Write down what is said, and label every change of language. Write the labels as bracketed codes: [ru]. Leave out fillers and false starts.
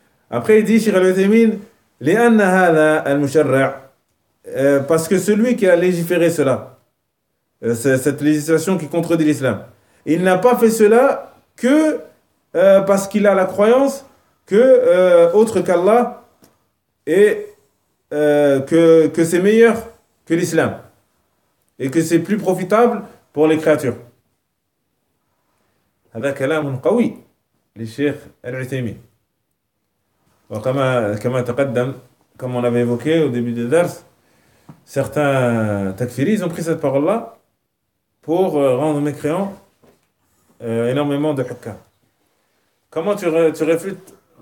[fr] Après, il dit, Cheikh Al-Uthaymeen, [ar] li'anna hadha al-musharra', [fr] parce que celui qui a légiféré cela, cette législation qui contredit l'islam, il n'a pas fait cela que parce qu'il a la croyance que autre qu'Allah est. Que c'est meilleur que l'islam et que c'est plus profitable pour les créatures. [ar] هذا كلام قوي للشيخ العثيمين. وكما تقدم, [fr] comme on l'avait évoqué au début du dars, certains takfiris ont pris cette parole là pour rendre mécréants énormément de hukka. Comment tu réfutes?